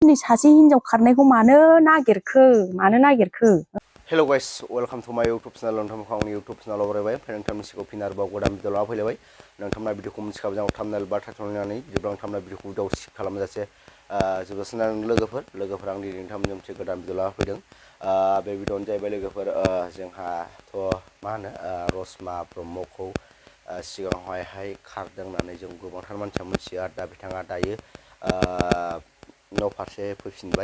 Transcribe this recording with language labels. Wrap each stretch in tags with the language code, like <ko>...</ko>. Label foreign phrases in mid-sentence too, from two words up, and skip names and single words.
<brx>दिनै सासे हिनजाव खारनायखौ मानो नागिरखो?</brx> <en>Hello guys, welcome to my YouTube channel.</en> <brx>नोंथांमोनखौ आंनि</brx> <en>YouTube channel</en> <brx>आव बरायबाय। ओमफ्राय नोंथांनि सिगाङाव फिन आरोबाव गोदान भिडिअ लाना फैलायबाय। नोंथांमोना भिडिअखौ मिथिखाबाय जानांगौ थाम्बनेल बा टाइटल नायनानै जेब्ला नोंथांमोना भिडिअखौ डाउनल'ड खालामजासे जोबजासिम लोगोफोर आं दिनै नोंथांमोनजों मोनसे गोदान भिडिअ लाना फैदों। बे भिडिअआनो जाहैबाय लोगोफोर जोंहाथ' मा होनो रसमा ब्रह्मखौ सिगाङावहाय खारदों होननानै जों गोबांथार मानसिया मिथियो आरो दा बिथाङा दायो न' फारसे फैफिनबाय।</brx>